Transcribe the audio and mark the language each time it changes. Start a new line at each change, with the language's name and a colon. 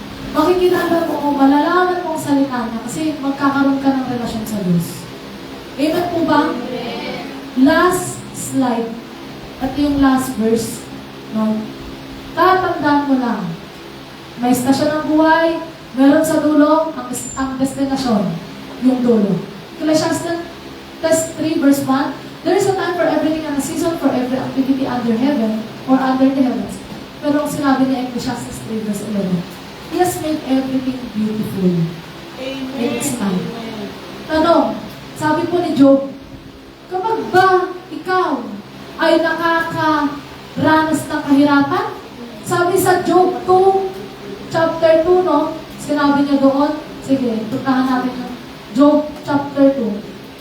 Filipino: Makikilala mo, malalaman mo ang salita niya kasi magkakaroon ka ng relasyon sa Diyos. Amen po ba? Last slide. At yung last verse. No? Tatandaan mo lang. May istasyon ng buhay, meron sa dulo ang destinasyon, yung dulo.
English: Ecclesiastes 3 verse 1, there is a time for everything and a season for every activity under heaven or under the heavens.
Filipino: Pero ang sinabi ni
English: Ecclesiastes 3 verse 11, He has made everything beautiful. Amen. In its time.
Filipino: Tanong, sabi po ni Job, kapag ba ikaw ay nakakaranas ng kahirapan? Sabi sa Job 2, chapter 2, no? Sinabi niya doon, sige, puntahan natin yung Job chapter 2.